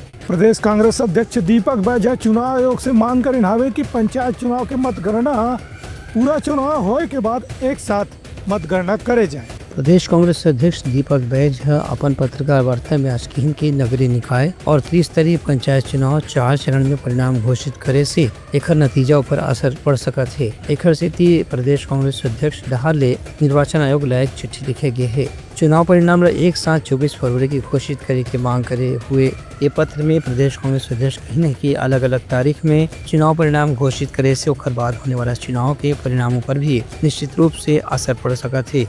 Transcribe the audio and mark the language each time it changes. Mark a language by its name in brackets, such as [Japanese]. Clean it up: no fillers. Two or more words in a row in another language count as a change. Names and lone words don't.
[Chhattisgarhi] प्रदेश कांग्रेस अध्यक्ष दीपक बैज चुनाव आयोग से मांग कर हावे कि पंचायत चुनाव के मतगणना पूरा चुनाव होए के बाद एक साथ मतगणना करे जाए। प्रदेश कांग्रेस अध्यक्ष दीपक बैज अपन पत्रकार वार्ता में आज कही कि नगरीय निकाय और त्रिस्तरीय पंचायत चुनाव 4 चरण में परिणाम घोषित करे से एकर नतीजा ऊपर असर पड़ सकत है। एकर सेती प्रदेश कांग्रेस अध्यक्ष डहाले निर्वाचन आयोग लायक चिट्ठी लिखे गए है। चुनाव परिणाम एक साथ 24 फरवरी की घोषित करे की मांग करे हुए ये पत्र में प्रदेश कांग्रेस अध्यक्ष कही कि अलग अलग तारीख में चुनाव परिणाम घोषित करे से ओकर बाद होने वाला चुनाव के परिणामों पर भी निश्चित रूप से असर पड़ सकता है।